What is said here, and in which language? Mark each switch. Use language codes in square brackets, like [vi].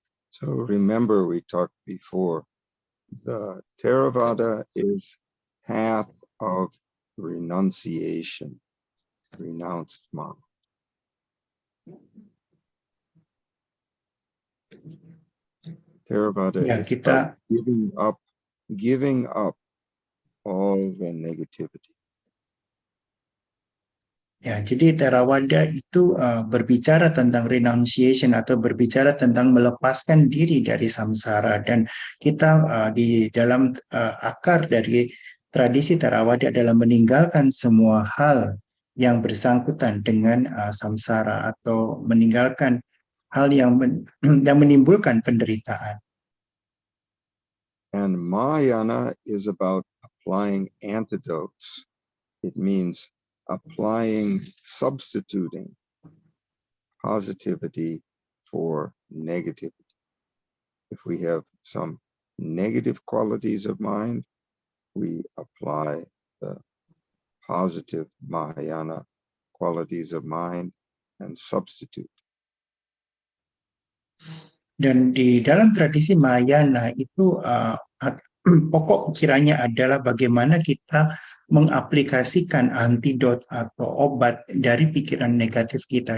[en] So remember, we talked before, the Theravada is path of renunciation, renounce mind. Theravada [id] Ya, [en] is [id] kita [en] about giving up all the negativity. [id] Ya, jadi Theravada itu berbicara tentang renunciation atau berbicara tentang melepaskan diri dari samsara, dan kita di dalam akar dari tradisi Theravada adalah meninggalkan semua hal yang bersangkutan dengan samsara atau meninggalkan hal yang menimbulkan penderitaan. [en] And Mahayana is about applying antidotes. It means applying, substituting positivity for negativity. If we have some negative qualities of mind, we apply the positive Mahayana qualities of mind and substitute. [id] Dan di dalam tradisi Mahayana itu pokok pikirannya adalah bagaimana kita mengaplikasikan antidot atau obat dari pikiran negatif kita.